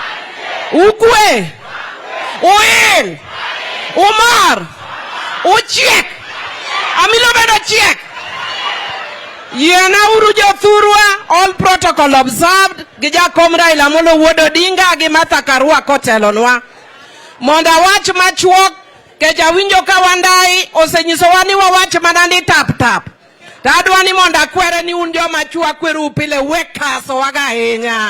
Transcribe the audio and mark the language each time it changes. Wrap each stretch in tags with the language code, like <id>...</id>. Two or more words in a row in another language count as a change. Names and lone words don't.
<luo>Ukwe. Uil. Umar. Uchiek. Amilo bedo chiek. Yena uru jothurwa,</luo> <en>all protocol observed.</en> <luo>Gijakom Raila Amolo Wuod Odinga gi Martha Karua kotelonwa. Monda wach machuok ke jawinjo ka wandai osenyiso wani wawach manani tap tap. Tadwani monda kwere ni un joma chua kweru pile wekaso waga hinya.</luo>